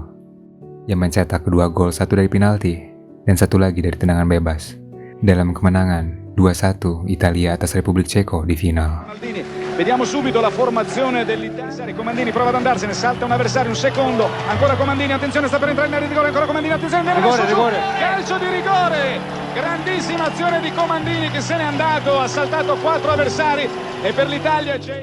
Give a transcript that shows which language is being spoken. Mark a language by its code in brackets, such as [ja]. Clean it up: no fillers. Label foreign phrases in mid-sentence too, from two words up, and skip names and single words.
[id] Ia mencetak 2 gol, 1 dari penalti dan 1 lagi dari tendangan bebas dalam kemenangan 2-1 Italia atas Republik Ceko di final. [it] Vediamo subito la formazione dell'Italia. Comandini prova ad andarsene, salta un avversario, un secondo. Ancora Comandini, attenzione, sta per entrare in area di rigore. Ancora Comandini, attenzione, rigore. Calcio di rigore. Grandissima azione di Comandini che se n'è andato, ha saltato 4 avversari e per l'Italia c'è...